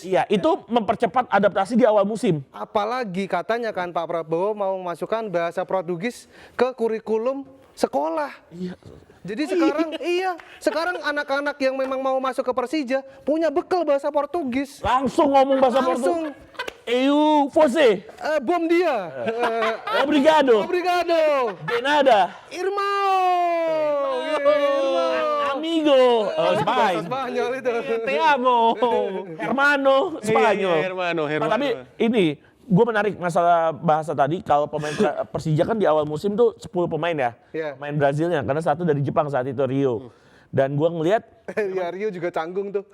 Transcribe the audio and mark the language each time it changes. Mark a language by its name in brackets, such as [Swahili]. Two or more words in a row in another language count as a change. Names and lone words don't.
[Indonesian] Iya, itu mempercepat adaptasi di awal musim. Apalagi katanya kan Pak Prabowo mau memasukkan bahasa Portugis ke kurikulum sekolah. Iya. Jadi sekarang anak-anak yang memang mau masuk ke Persija punya bekal bahasa Portugis. Langsung ngomong bahasa Langsung. Portugis. [Portuguese] Eu, você, Bom dia. obrigado, Obrigado. de nada, amigo, [Indonesian] Spanyol, Spanyol itu. [Spanish] te amo, hermano, Spanyol. Hermano. [Indonesian] Nah, tapi ini, gue menarik masalah bahasa tadi, kalau pemain Persija kan di awal musim tuh 10 pemain ya, Iya. pemain Brazilnya, karena satu dari Jepang saat itu, Rio. Dan gue ngelihat Ya Rio juga canggung tuh.